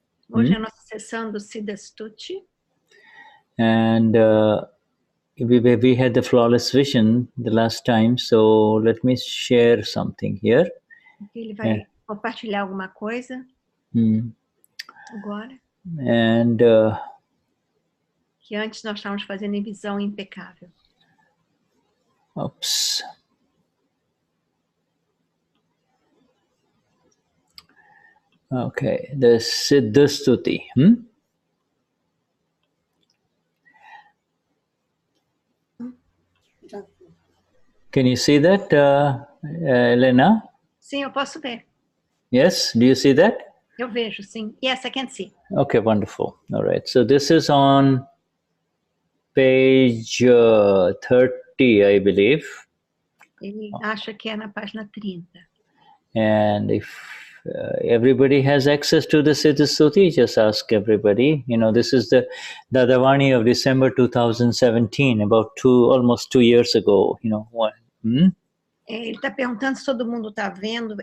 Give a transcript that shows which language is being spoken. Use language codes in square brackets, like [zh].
[pt] Hoje é a nossa sessão do Siddha Stuti. [en] And we had the flawless vision the last time, so let me share something here. [pt] Ele vai compartilhar alguma coisa agora. [en] And [pt] que antes nós estávamos fazendo em visão impecável. Oops. [en] Okay, the Siddha Stuti. Can you see that, Helena? [pt] Sim, eu posso ver. [en] Yes, do you see that? [pt] Eu vejo, sim. [en] Yes, I can see. Okay, wonderful. All right, so this is on page 30, I believe. [pt] Ele acha que é na página 30. [en] And if everybody has access to the Siddha Stuti, just ask everybody. This is the Dadavani of December 2017, about almost 2 years ago. [pt] Ele está perguntando se todo mundo está vendo.